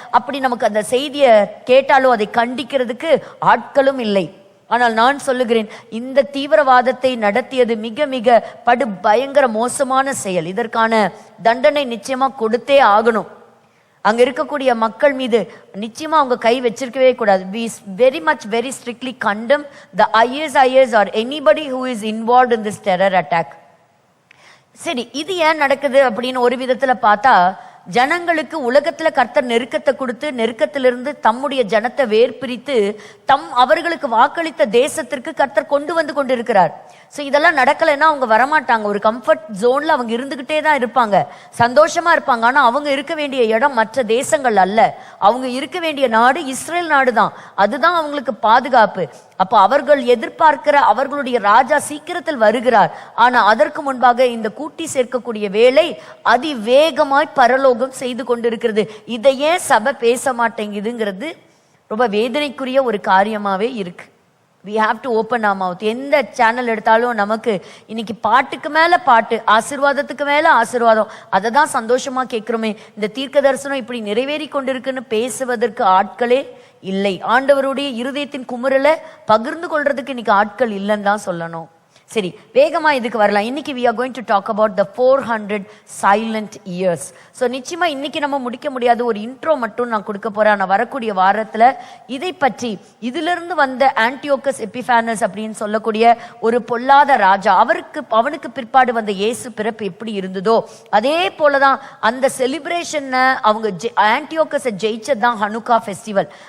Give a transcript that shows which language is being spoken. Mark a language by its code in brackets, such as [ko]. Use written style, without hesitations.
[ta] அப்படி நமக்கு அந்த செய்தியை கேட்டாலும் அதை கண்டிக்கிறதுக்கு ஆட்களும் இல்லை. ஆனால் நான் சொல்லுகிறேன், இந்த தீவிரவாதத்தை நடத்தியது மிக மிக படு பயங்கர மோசமான செயல். இதற்கான தண்டனை நிச்சயமா கொடுத்தே ஆகணும். அங்க இருக்கக்கூடிய மக்கள் மீது நிச்சயமா அவங்க கை வச்சிருக்கவே கூடாது. [en] We very much very strictly condemn the ISIS or anybody who is involved in this terror attack. [ta] சரி, இது ஏன் நடக்குது அப்படின்னு ஒரு விதத்துல பார்த்தா, ஜனங்களுக்கு உலகத்துல கர்த்தர் நெருக்கத்தை கொடுத்து நெருக்கத்திலிருந்து தம்முடைய ஜனத்தை வேர்பிரித்து அவர்களுக்கு வாக்களித்த தேசத்திற்கு கர்த்தர் கொண்டு கொண்டிருக்கிறார். ஸோ இதெல்லாம் நடக்கலைன்னா அவங்க வரமாட்டாங்க. ஒரு கம்ஃபர்ட் ஜோன்ல அவங்க இருந்துகிட்டே தான் இருப்பாங்க, சந்தோஷமா இருப்பாங்க. ஆனா அவங்க இருக்க வேண்டிய இடம் மற்ற தேசங்கள் அல்ல. அவங்க இருக்க வேண்டிய நாடு இஸ்ரேல் நாடு தான். அதுதான் அவங்களுக்கு பாதுகாப்பு. அப்போ அவர்கள் எதிர்பார்க்கிற அவர்களுடைய ராஜா சீக்கிரத்தில் வருகிறார். ஆனா அதற்கு முன்பாக இந்த கூட்டி சேர்க்கக்கூடிய வேலை அதிவேகமாய் பரலோகம் செய்து கொண்டிருக்கிறது. இதையே சபை பேச மாட்டேங்குதுங்கிறது ரொம்ப வேதனைக்குரிய ஒரு காரியமாவே இருக்கு. [en] We have to open our mouth. [ta] எந்த சேனல் எடுத்தாலும் நமக்கு இன்னைக்கு பாட்டுக்கு மேல பாட்டு, ஆசீர்வாதத்துக்கு மேல ஆசீர்வாதம், அதை தான் சந்தோஷமா கேட்கிறோமே. இந்த தீர்க்க தரிசனம் இப்படி நிறைவேறி கொண்டிருக்குன்னு பேசுவதற்கு ஆட்களே இல்லை. ஆண்டவருடைய இருதயத்தின் குமுறலை பகிர்ந்து கொள்றதுக்கு இன்னைக்கு ஆட்கள் இல்லைன்னு தான் சொல்லணும். சரி, வேகமா இதுக்கு வரலாம். இன்னைக்கு [en] we are going to talk about the 400 silent years. [ta] So நிச்சயமா இன்னைக்கு நம்ம முடிக்க முடியாத ஒரு இன்ட்ரோ மட்டும் நான் கொடுக்க போறேன். நான் வரக்கூடிய வாரத்துல இதை பற்றி இதிலிருந்து வந்த ஆன்டியோகஸ் எபிஃபானஸ் அப்படின்னு சொல்லக்கூடிய ஒரு பொல்லாத ராஜா, அவனுக்கு பிற்பாடு வந்த இயேசு பிறப்பு எப்படி இருந்ததோ அதே போலதான் அந்த செலிப்ரேஷன் அவங்க ஆன்டியோகஸை ஜெயிச்சதுதான் ஹனுக்கா ஃபெஸ்டிவல்.